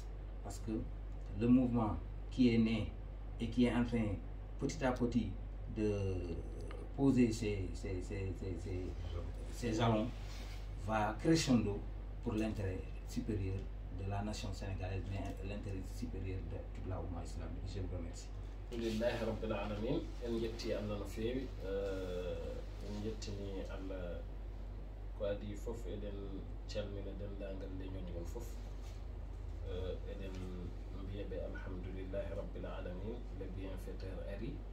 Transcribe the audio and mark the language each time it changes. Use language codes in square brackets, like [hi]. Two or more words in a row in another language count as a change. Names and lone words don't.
[fr] Parce que le mouvement qui est né et qui est en train petit à petit de poser ses jalons va crescendo pour l'intérêt supérieur de la nation sénégalaise, mais l'intérêt supérieur de toute la Oumma islamique. Je vous remercie. [ar] الحمد لله رب العالمين. [ff] En jetti Allah no feewi. En jettini Allah ko adi fof eɗen calmina dendagal leñoji gon fof. Eɗen mbiyaɓe [ar] الحمد لله رب العالمين. [fr] Le bienfaiteur ari.